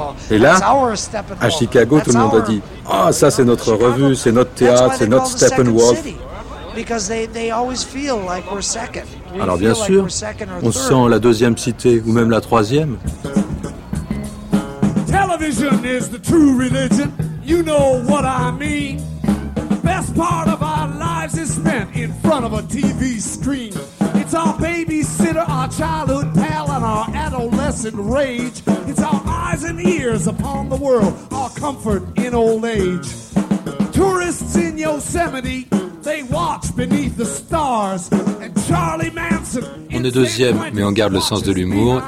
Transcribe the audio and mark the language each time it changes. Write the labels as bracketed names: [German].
[French] Et là, à Chicago, tout le monde a dit, « Ah, ça c'est notre revue, c'est notre théâtre, c'est notre Steppenwolf. » Alors bien sûr, on sent la deuxième cité, ou même la troisième. [English] Television is the true religion, you know what I mean. The best part of our lives is spent in front of a TV screen. It's our babysitter, our childhood pal, and our adolescent rage. It's our eyes and ears upon the world, our comfort in old age. Tourists in Yosemite, they watch beneath the stars. And Charlie Manson. [French] On est deuxième, mais on garde le sens de l'humour.